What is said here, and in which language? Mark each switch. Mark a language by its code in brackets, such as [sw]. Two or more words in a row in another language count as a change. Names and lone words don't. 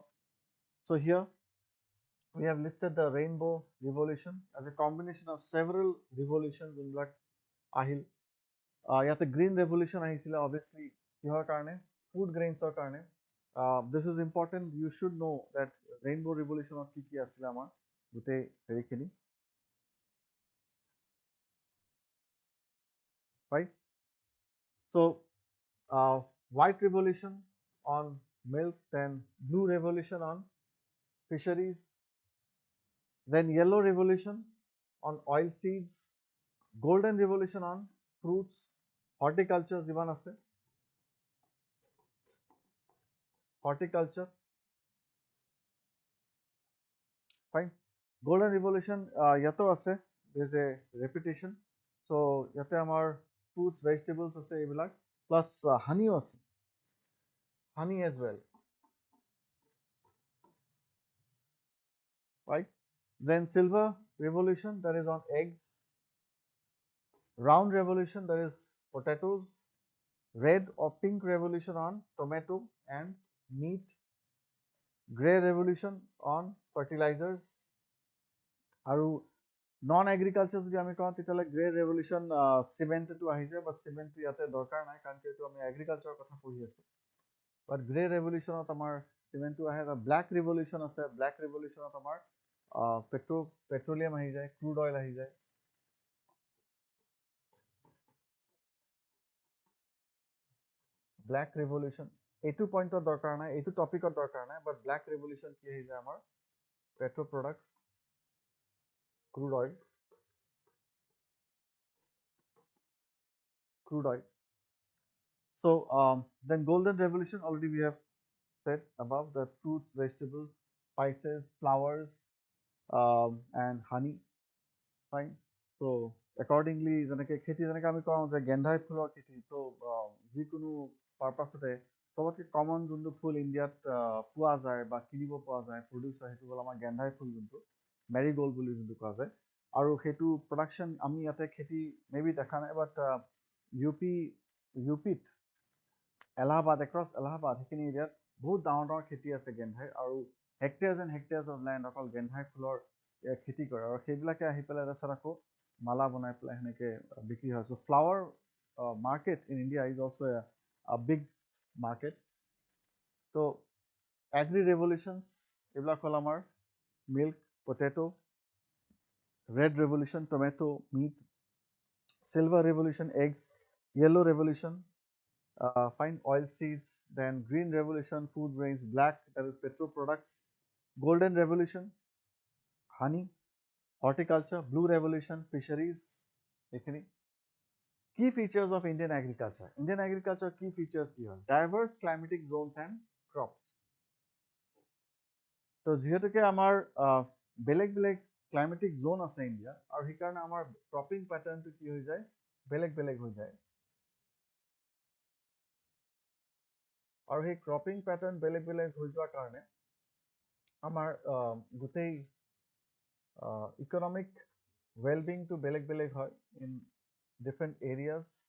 [en] So here we have listed the rainbow revolution as a combination of several revolutions [as] যোনবিলাক আহিল. ইয়াতে [en] green revolution [as] আহিছিলে obviously কিহৰ কাৰণে, [en] food grainsৰ [as] কাৰণে. [en] This is important, you should know that rainbow revolution [as] কি কি আছিলে আমাৰ গোটেই হেৰিখিনি, [en] right? So white revolution on milk, then blue revolution on fisheries, then yellow revolution on oil seeds, golden revolution on fruits, horticulture [as] যিমান আছে, [en] horticulture, fine. Golden revolution [as] ইয়াতো আছে, [en] there is a repetition, so [as] ইয়াতে আমাৰ [en] fruits, vegetables [as] আছে এইবিলাক, [en] plus honey আছে, honey as well, right? Then silver revolution, that is on eggs, round revolution, that is potatoes, red or pink revolution on tomato and meat, gray revolution on fertilizers. [as] আৰু [en] non agriculture [as] যদি আমি কওঁ তেতিয়াহ'লে [en] grey revolution [as] চিমেণ্টটো আহিছে, বাট চিমেণ্টটো ইয়াতে দৰকাৰ নাই কাৰণ এইটো আমি এগ্ৰিকালচাৰৰ কথা পঢ়ি আছোঁ. বাট [en] grey revolutionত [as] আমাৰ চিমেণ্টটো আহে. এটা [en] black revolution [as] আছে, [en] black revolutionত [as] আমাৰ পেট্ৰলিয়াম আহি যায়, [en] crude oil [as] আহি যায়. [en] black revolution [as] এইটো পইণ্টত দৰকাৰ নাই, এইটো টপিকত দৰকাৰ নাই, [en] but black revolution [as] কি আহি যায় আমাৰ [en] petro products, crude oil. So then golden revolution, already we have said above, the fruits, vegetables, spices, flowers, and honey. Fine. So accordingly [as] যেনেকৈ খেতি যেনেকৈ আমি কওঁ যে গেন্ধাই ফুলৰ খেতি, তো যিকোনো পাৰ্পাছতে চবতকৈ কমন যোনটো ফুল ইণ্ডিয়াত পোৱা যায় বা কিনিব পোৱা যায়, প্ৰডিউচ হয়, সেইটো হ'ল আমাৰ গেন্ধাই ফুল, যোনটো মেৰিগ'ল্ড বুলি যোনটো কোৱা যায়. আৰু সেইটো প্ৰডাকশ্যন আমি ইয়াতে খেতি [en] may be [as] দেখা নাই, বাট ইউপিত এলাহাবাদ এক্ৰছ এলাহাবাদ সেইখিনি এৰিয়াত বহুত ডাঙৰ খেতি আছে গেন্ধাইৰ আৰু [en] hectares of land [as] অকল গেন্ধাই ফুলৰ খেতি কৰে আৰু সেইবিলাকে আহি পেলাই তাৰপিছত আকৌ মালা বনাই পেলাই সেনেকে বিক্ৰী হয় [en] so flower market in India is also a big market [as] ত' [en] agri revolutions [as] এইবিলাক হ'ল আমাৰ [en] milk potato red revolution tomato meat silver revolution eggs yellow revolution fine oil seeds then green revolution food grains black that is petro products golden revolution honey horticulture blue revolution fisheries ekhini key features of indian agriculture key features [as] কি হয় [en] diverse climatic zones and crops [as] তো যিহেতুকে আমাৰ বেলেগ বেলেগ [en] climatic zone [as] আছে ইণ্ডিয়া আৰু সেইকাৰণে আমাৰ [en] cropping patternটো [as] কি হৈ যায় বেলেগ বেলেগ হৈ যায় আৰু সেই [en] cropping pattern [as] বেলেগ বেলেগ হৈ যোৱাৰ কাৰণে আমাৰ গোটেই [en] economic wellbeingটো [as] বেলেগ বেলেগ হয় [en] in different areas